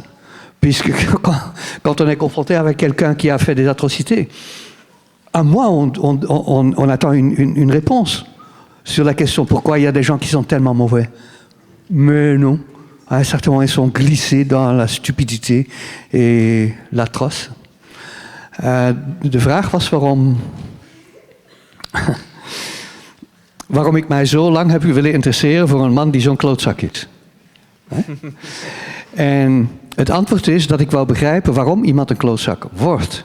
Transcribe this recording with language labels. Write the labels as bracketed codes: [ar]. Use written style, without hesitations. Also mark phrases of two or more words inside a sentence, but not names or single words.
[fr] Puisque quand on est confronté avec quelqu'un qui a fait des atrocités, à moi, on attend une réponse sur la question pourquoi il y a des gens qui sont tellement mauvais. Mais non, à un certain moment, ils sont glissés dans la stupidité et l'atroce. [nl] De vraag was waarom Waarom ik mij zo lang heb willen interesseren voor een man die zo'n klootzak is. En het antwoord is dat ik wou begrijpen waarom iemand een klootzak wordt.